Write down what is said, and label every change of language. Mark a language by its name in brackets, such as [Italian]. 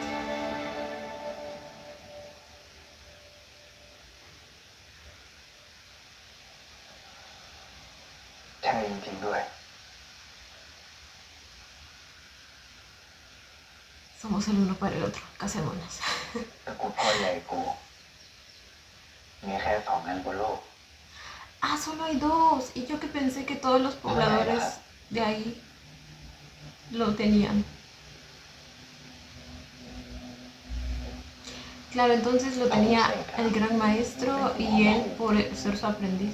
[Thai] ๆใช่จริงๆด้วย [Spanish] Somos el uno para el otro, casémonos. [Thai] ตระกูลพ่อใหญ่กูมีแค่2 อันบนโลก [Spanish] Ah, solo hay dos. Y yo que pensé que todos los pobladores de ahí lo tenían. Claro, entonces lo tenía el gran maestro y él por ser su aprendiz.